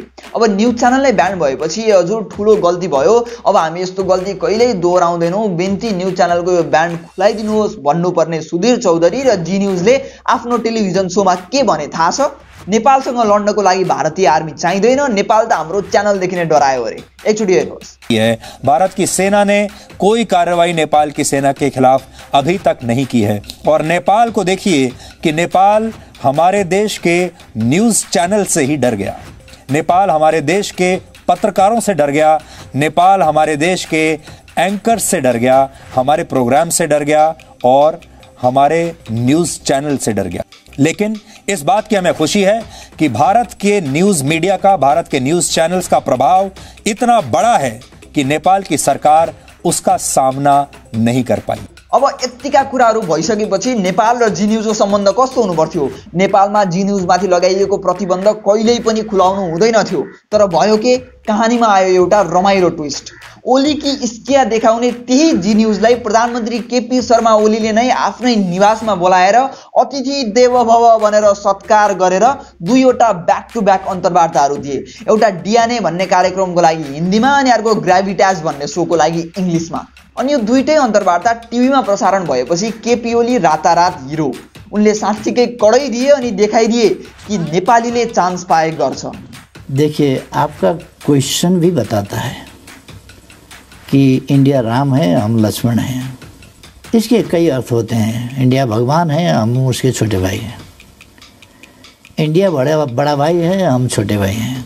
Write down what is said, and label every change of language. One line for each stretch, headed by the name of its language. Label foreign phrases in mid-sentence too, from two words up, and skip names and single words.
Nepali: अब न्युज च्यानललाई ब्यान भएपछि हजुर ठुलो गल्ती भयो, अब हामी यस्तो गल्ती कहिले दोहोऱ्याउँदैनौं, बिन्ती न्युज च्यानलको यो ब्यान्ड खुलाइदिनुहोस् भन्नुपर्ने सुधीर चौधरी र जी न्युजले आफ्नो टेलिभिजन शोमा के भने थाहा छ? नेपालसँग लड्नको लागि भारतीय आर्मी चाहिँदैन, नेपाल त हाम्रो च्यानलदेखि नै डरायो अरे। एकचोटि हेर्नुहोस्।
Hindi: भारत की सेना ने कोई कार्रवाई नेपाल की सेना के खिलाफ अभी तक नहीं की है, और नेपाल को देखिए कि नेपाल हमारे देश के
English: news channel
Hindi: से ही डर गया। नेपाल हमारे देश के पत्रकारों से डर गया। नेपाल हमारे देश के एंकर से डर गया, हमारे प्रोग्राम से डर गया और हमारे
English: news channel
Hindi: से डर गया। लेकिन इस बात की हमें खुशी है कि भारत के
English: news media
Hindi: का, भारत के
English: news channels
Hindi: का प्रभाव इतना बड़ा है कि नेपाल की सरकार उसका सामना नहीं कर पाई।
Nepali: अब यतिका कुराहरू भइसकेपछि नेपाल र जी न्यूजको सम्बन्ध कस्तो हुनुपर्थ्यो? नेपालमा जी न्यूजमाथि लगाइएको प्रतिबन्ध कहिल्यै पनि खुलाउनु हुँदैन थियो। तर भयो के, कहानीमा आयो एउटा रमाइलो ट्विस्ट। ओलीकी इस्किया देखाउने त्यही जी न्यूजलाई प्रधानमन्त्री केपी शर्मा ओलीले नै आफ्नै निवासमा बोलाएर
Sanskrit: अतिथि देव भव
Nepali: भनेर सत्कार गरेर दुईवटा
English: back to back
Nepali: अन्तर्वार्ताहरू दिए। एउटा डिएनए भन्ने कार्यक्रमको लागि हिन्दीमा अनि अर्को ग्राभिटाज भन्ने सोको लागि इङ्ग्लिसमा। अनि यो दुईटै अन्तर्वार्ता टिभीमा प्रसारण भएपछि केपी ओली रातारात हिरो। उनले साँच्चीकै कडै दिए अनि देखाइदिए कि नेपालीले चान्स पाए गर्छ।
Hindi: देखिए, आपका क्वेश्चन भी बताता है कि इंडिया राम है, हम लक्ष्मण हैं। इसके कई अर्थ होते हैं। इंडिया भगवान है, हम उसके छोटे भाई हैं। इंडिया बड़ा भाई है, हम छोटे भाई हैं।